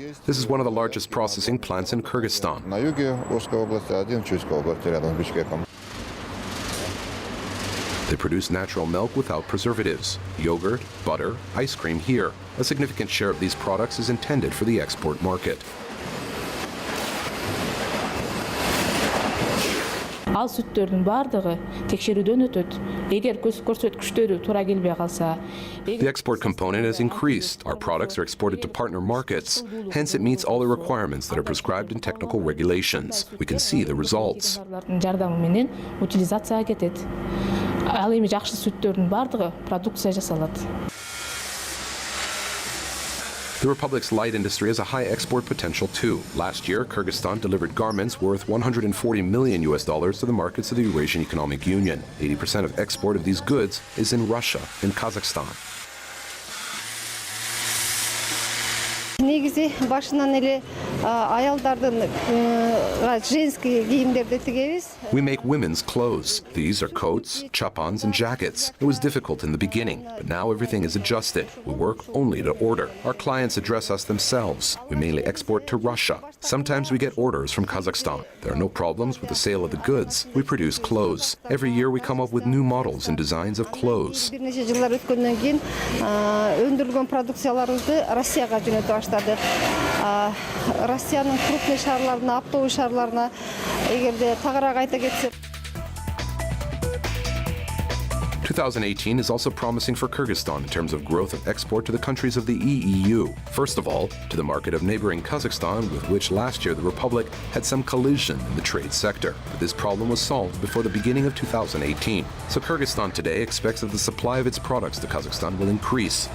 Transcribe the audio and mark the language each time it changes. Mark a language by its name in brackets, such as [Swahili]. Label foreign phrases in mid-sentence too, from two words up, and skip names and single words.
[English] This is one of the largest processing plants in Kyrgyzstan. They produce natural milk without preservatives, yogurt, butter, ice cream here. A significant share of these products is intended for the export market. [Kyrgyz] Ал сүттердің бардығы текшеруден өтөт. Егер көрсөткүчтөрү туура келбей калса. [English] The export component has increased. Our products are exported to partner markets. Hence, it meets all the requirements that are prescribed in technical regulations. We can see the results. [Kyrgyz] Жардамы менен утилизацияга кетет. Ал эми жакшы сүттердин бардығы продукция жасалат. [English] The Republic's light industry has a high export potential too. Last year, Kyrgyzstan delivered garments worth $140 million to the markets of the Eurasian Economic Union. 80% of export of these goods is in Russia and Kazakhstan. [Kyrgyz] Негизи башынан эле аялдардын женский кийимдерди тигебиз. [English] We make women's clothes. These are coats, chapans, and jackets. It was difficult in the beginning, but now everything is adjusted. We work only to order. Our clients address us themselves. We mainly export to Russia. Sometimes we get orders from Kazakhstan. There are no problems with the sale of the goods. We produce clothes. Every year we come up with new models and designs of clothes. [Kyrgyz] Бир нече жылдар өткөндөн кийин өндүрүлгөн продукцияларыбызды Россияга жөнөтө баштадык. Россиянын крупный шаарларына, оптовый шаарларына эгерде тагыраак айта кетсек. [English] 2018 is also promising for Kyrgyzstan in terms of growth of export to the countries of the EAEU. First of all, to the market of neighboring Kazakhstan, with which last year the Republic had some collision in the trade sector. But this problem was solved before the beginning of 2018. So Kyrgyzstan today expects that the supply of its products to Kazakhstan will increase.